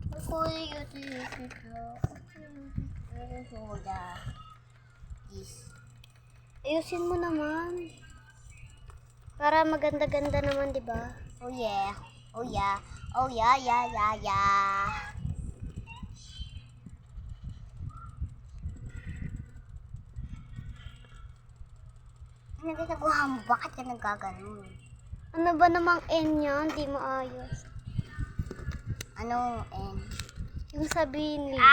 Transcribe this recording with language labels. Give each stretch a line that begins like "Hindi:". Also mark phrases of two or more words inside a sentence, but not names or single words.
Filipino: Ayusin mo naman. Para maganda-ganda naman, di ba?
English: Oh yeah. Oh yeah. Oh yeah, yeah, yeah, yeah.
Filipino: Ano ginagawa mo? Bakit ka nagkaganon? Ano ba namang N yan? Di maayos. Anong N? Yung sabihin nila.